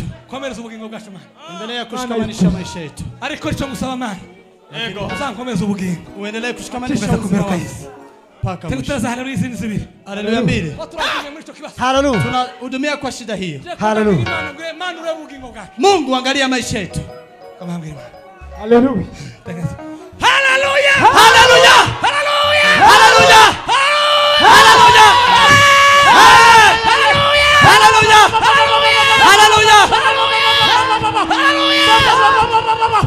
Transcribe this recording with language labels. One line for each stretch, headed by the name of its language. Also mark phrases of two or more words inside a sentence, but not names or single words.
Swahili: Endelea kushikamanisha maisha yetu. Uendelee kushikamanisha uzao. Paka mwisho. Haleluya mbili. Haleluya. Tunahudumia kwa shida hiyo. Haleluya. Mungu angalia maisha yetu. Haleluya. Haleluya. Haleluya. Haleluya. Haleluya. Haleluya. Haleluya. Haleluya.